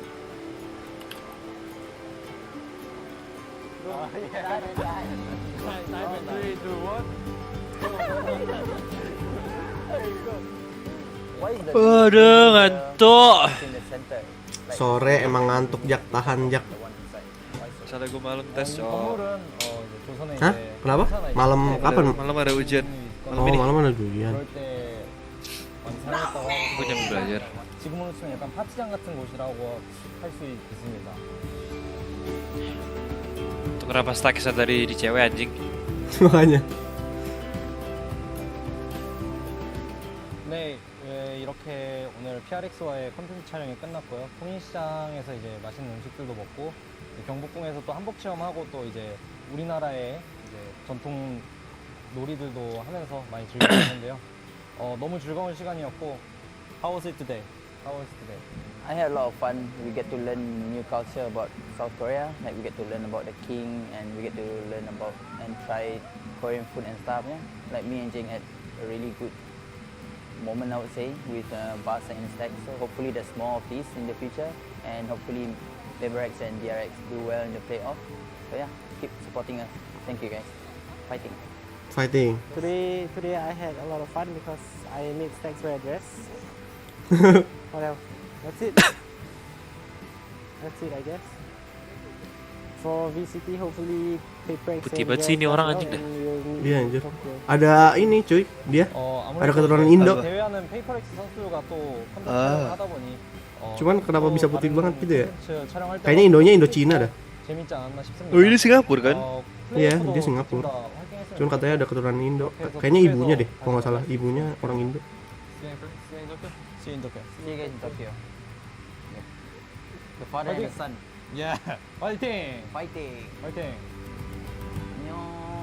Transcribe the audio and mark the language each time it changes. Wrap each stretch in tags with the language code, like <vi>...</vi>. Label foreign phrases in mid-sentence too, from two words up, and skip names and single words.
<id>Waduh, ngantuk. Sore emang ngantuk Jak, tahan Jak. Soalnya gue malam tes, Cok. Hah? Kenapa? Malam kapan? Malam ada ujian. Oh, malam ada ujian. Gue jam belajar.</id> <ko>지금으로 치면 약간 파티장 같은 곳이라고 할 수 있습니다.</ko> <id>Itu kenapa stacknya tadi di cewek anjing? Makanya.</id> <ko>네, 이렇게 오늘 PRX와의 컨텐츠 촬영이 끝났고요. 통인시장에서 이제 맛있는 음식들도 먹고 경복궁에서 또 한복 체험하고 또 이제 우리나라의 이제 전통 놀이들도 하면서 많이 즐겼는데요. 너무 즐거운 시간이었고</ko> <en>How was it today? How was it today? I had a lot of fun. We get to learn new culture about South Korea. Like we get to learn about the king, and we get to learn about and try Korean food and stuff. Yeah, like me and Jing had a really good moment, I would say, with Barca and Stack. So hopefully there's more of these in the future, and hopefully PRX and DRX do well in the playoff. So yeah, keep supporting us. Thank you guys. Fighting. Fighting. Today I had a lot of fun because I made Stack's red dress. What else? That's it. That's it, I guess. For VCT, hopefully PRX.</en> <id>Putih banget sih ini orang anjing dah. Iya anjir. Ada ini cuy, dia. Ada keturunan Indo.</id> <ko>대회하는 PRX 선수가 또 컨텐츠를 하다 보니</ko> <id>Cuman kenapa bisa putih banget gitu ya? Kayaknya Indonya Indo Cina dah.</id> <ko>재밌지 않았나 싶습니다.</ko> <id>Oh, ini Singapura kan? Iya, dia Singapura. Cuman katanya ada keturunan Indo. Kayaknya ibunya deh, kalau nggak salah ibunya orang Indo.</id> <en>See you in Tokyo. See you guys in Tokyo. The father and the son. Yeah.</en> <ko>파이팅.</ko> <en>Fighting.</en> <ko>파이팅. 안녕.</ko>